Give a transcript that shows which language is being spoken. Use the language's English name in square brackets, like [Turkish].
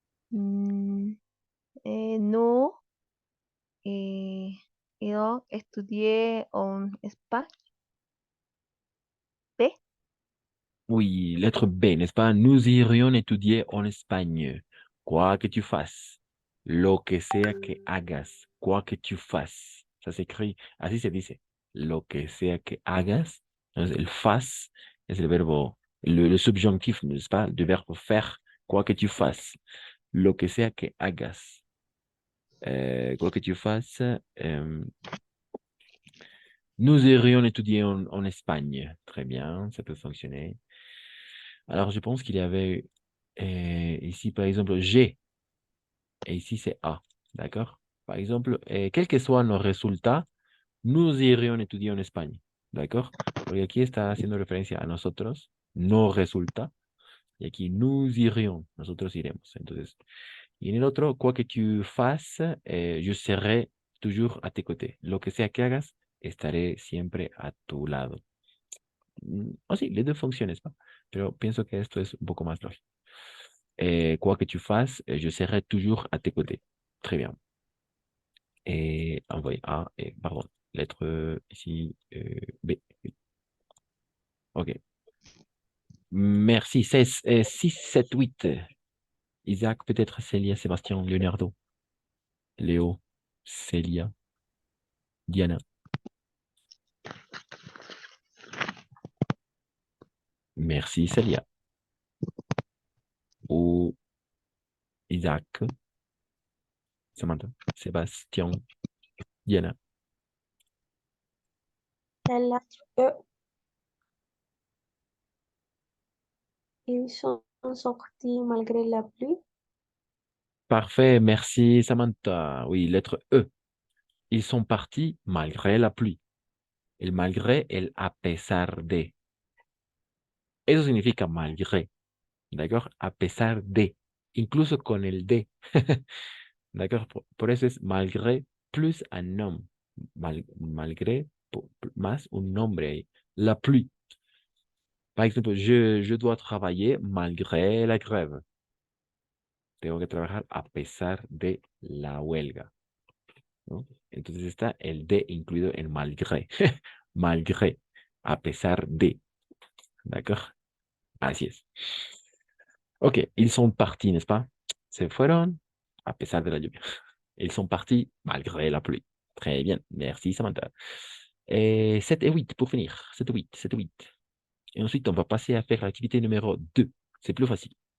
[Spanish] Mm, no, yo estudié en España. B. [French] Oui, lettre B, n'est-ce pas? Nous irions étudier en Espagne. Quoi que tu fasses, [Spanish] lo que sea que hagas, [French] quoi que tu fasses. Ça s'écrit, [Spanish] así se dice. Lo que sea que hagas. Entonces, el fas es el verbo, [French] le subjonctif, n'est-ce pas? Du verbe faire, quoi que tu fasses. [Spanish] Lo que sea que hagas. [French] Quoi que tu fasses, nous irions étudier en Espagne. Très bien, ça peut fonctionner. Alors, je pense qu'il y avait ici, par exemple, G, et ici, c'est A. D'accord? Par exemple, quels que soient nos résultats, nous irions étudier en Espagne. ¿D'accord? [Spanish] Porque aquí está haciendo referencia a nosotros, nos resulta, y aquí [French] nous irions, [Spanish] nosotros iremos. Entonces, y en el otro, [French] quoi que tu fasses, je serai toujours à tes côtés. [Spanish] Lo que sea que hagas, estaré siempre a tu lado. [French] O sí, les deux fonctionnent, n'est-ce pas? [Spanish] Pero pienso que esto es un poco más lógico. [French] Quoi que tu fasses, je serai toujours à tes côtés. Très bien. Et envoyer A, et pardon, lettre ici B. OK. Merci. 6, 7, 8. Isaac, peut-être Célia, Sébastien, Leonardo, Léo, Célia, Diana. Merci, Célia. Ou Isaac, Samantha, Sébastien, Diana. La lettre E. Ils sont sortis malgré la pluie. Parfait, merci, Samantha. Oui, lettre E. Ils sont partis malgré la pluie. [Spanish] El malgré, el a pesar de. Eso significa malgré, ¿d'accord? A pesar de, incluso con el de, ¿d'accord? Por eso es malgré [French] plus un nom. [Spanish] Malgré más un nombre ahí. [French] La pluie. Par exemple, je dois travailler malgré la grève. [Spanish] Tengo que trabajar a pesar de la huelga, ¿no? Entonces está el de incluido en malgré. Malgré, a pesar de. ¿D'accord? Así es. [French] Ok, ils sont partis, n'est-ce pas? [Spanish] Se fueron a pesar de la lluvia. [French] Ils sont partis malgré la pluie. Très bien, merci Samantha. Et 7 et 8 pour finir. 7 et 8, 7 et 8. Et ensuite, on va passer à faire l'activité numéro 2. C'est plus facile.